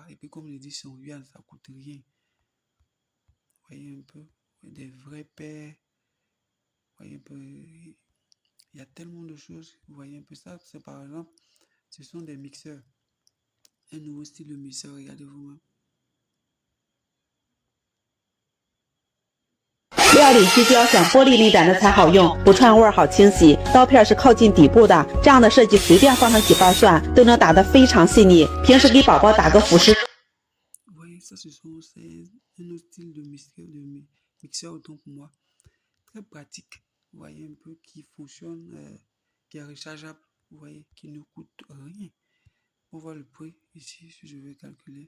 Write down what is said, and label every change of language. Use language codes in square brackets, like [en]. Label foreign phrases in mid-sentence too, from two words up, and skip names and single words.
[fr] Et puis, comme je dis, c'est en yuan, ça coûte rien. Vous voyez un peu. Des vrais paires. Vous voyez un peu. Il y a tellement de choses. Vous voyez un peu ça. C'est par exemple, ce sont des mixeurs. Un nouveau style de mixeur. Regardez vous-même. [zh] 料理需胶想玻璃立胆的才好用，不串味好清洗。刀片是靠近底部的，这样的设计随便放上几瓣蒜都能打得非常细腻。平时给宝宝打个辅食。 [fr] Vous voyez, ça, c'est un autre style de mixeur autant pour moi. Très pratique. Vous voyez un peu qui fonctionne, qui est rechargeable. Vous voyez, qui ne coûte rien. On voit le prix ici, si je vais calculer.